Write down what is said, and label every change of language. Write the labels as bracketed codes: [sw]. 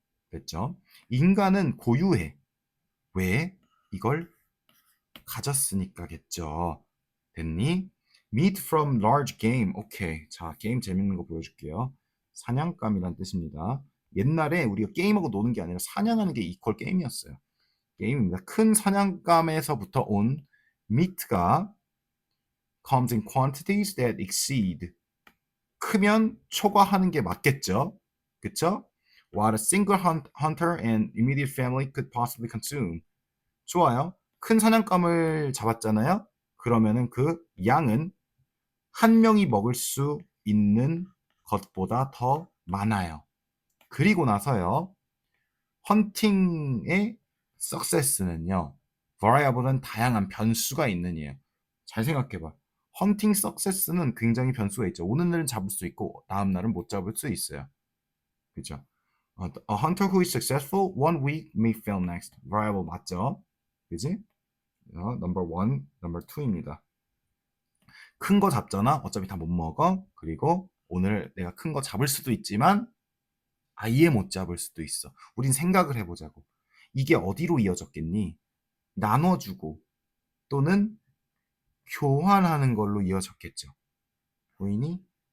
[ko] 됐죠? 인간은 고유해. 왜? 이걸 가졌으니까겠죠. 됐니? [en] Meat from large game. 오케이. [ko] 자, 게임 재밌는 거 보여줄게요. 사냥감이란 뜻입니다. 옛날에 우리가 게임하고 노는 게 아니라 사냥하는 게 이퀄 게임이었어요. 게임입니다. 큰 사냥감에서부터 온 [en] meat가 comes in quantities that exceed. [ko] 크면 초과하는 게 맞겠죠? 그쵸? [en] What a single hunter and immediate family could possibly consume. [ko] 좋아요. 큰 사냥감을 잡았잖아요. 그러면은 그 양은 한 명이 먹을 수 있는 것보다 더 많아요. 그리고 나서요. 헌팅의 success는요. variable은 다양한 변수가 있는 이에요. 잘 생각해봐. 헌팅 success는 굉장히 변수가 있죠. 오는 날은 잡을 수 있고 다음 날은 못 잡을 수 있어요. 그죠? [en] A hunter who is successful one week may fail next. [ko] variable 맞죠? 그지? [en] number one, number two입니다. [ko] 큰 거 잡잖아. 어차피 다 못 먹어. 그리고 오늘 내가 큰 거 잡을 수도 있지만 아예 못 잡을 수도 있어. 우린 생각을 해보자고. 이게 어디로 이어졌겠니? 나눠주고 또는 교환하는 걸로 이어졌겠죠. 보이니?